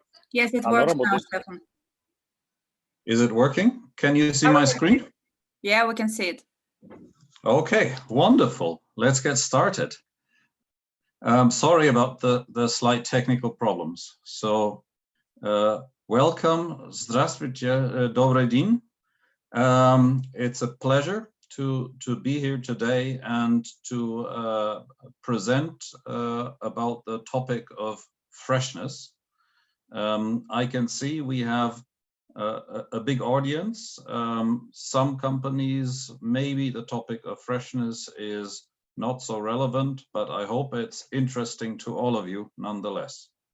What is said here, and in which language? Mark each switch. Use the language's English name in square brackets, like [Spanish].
[English] Yes, it works now, Stefan. Is it working? Can you see my screen? Yeah, we can see it. Okay, wonderful. Let's get started. Sorry about the slight technical problems. So, welcome. [Russian] Здравствуйте, добрый день. [English] It's a pleasure to be here today and to present about the topic of freshness. I can see we have a big audience. Some companies, maybe the topic of freshness is not so relevant, but I hope it's interesting to all of you nonetheless.